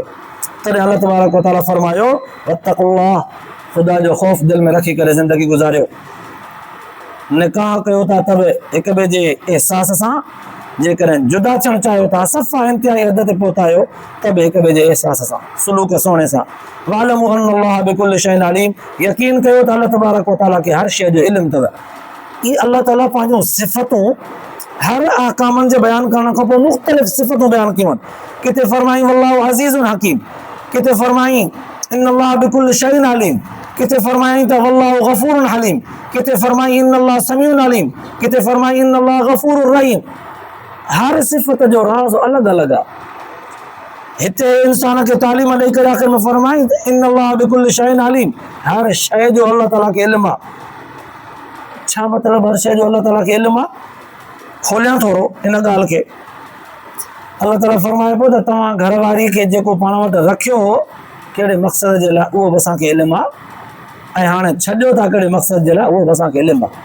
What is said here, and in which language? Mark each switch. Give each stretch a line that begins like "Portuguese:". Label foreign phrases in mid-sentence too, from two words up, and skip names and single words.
Sindhi: तॾहिं अलाह
Arabic: تبارك وتعالى
Sindhi: फरमायो, वत्तक़ुल्लाह, ख़ुदा जो ख़ौफ़ दिलि में रखी करे ज़िंदगी गुज़ारियो। निकाह कयो था त बि हिक ॿिए जे अहसास सां, जेकॾहिं जुदा थियणु चाहियो था, सफ़ा इंतिहाई हद ते पहुता आहियो, त बि हिक ॿिए जे अहसास सां, सुलूक सुहिणे सां।
Arabic: واعلموا أن الله بكل شيء عليم,
Sindhi: यकीन कयो त अलाह
Arabic: تبارك وتعالى
Sindhi: खे हर शइ जो इल्मु अथव। ये अल्लाह ताला पंहिंजूं सिफ़तूं हर अहकामनि जे बयानु करण खां पोइ मुख़्तलिफ़ सिफ़तूं बयानु कयूं आहिनि। किथे फरमाई
Arabic: والله عزيز حكيم,
Sindhi: किथे फरमाई
Arabic: إن الله بكل شيء عليم,
Sindhi: किथे फरमाई त
Arabic: والله غفور حليم,
Sindhi: किथे फरमाई
Arabic: إن الله سميع عليم,
Sindhi: किथे फरमाई
Arabic: إن الله غفور رحيم.
Sindhi: हर सिफ़त जो राज़ अलॻि अलॻि आहे। हिते इंसान खे तालीम ॾेई करे आख़िर में फरमाई
Arabic: إن الله بكل شيء عليم,
Sindhi: हर शइ जो अल्लाह ताला खे इल्मु आहे। छा मतिलबु हर शइ जो अल्लाह ताला खे इल्मु आहे? खोलियां थोरो इन ॻाल्हि खे। अल्लाह ताला फरमाए पियो त तव्हां घरवारी खे जेको पाण वटि रखियो हो कहिड़े मक़सद जे लाइ, उहो बि असांखे इल्मु आहे, ऐं हाणे छॾियो था कहिड़े मक़सद जे लाइ, उहो बि असांखे इल्मु आहे।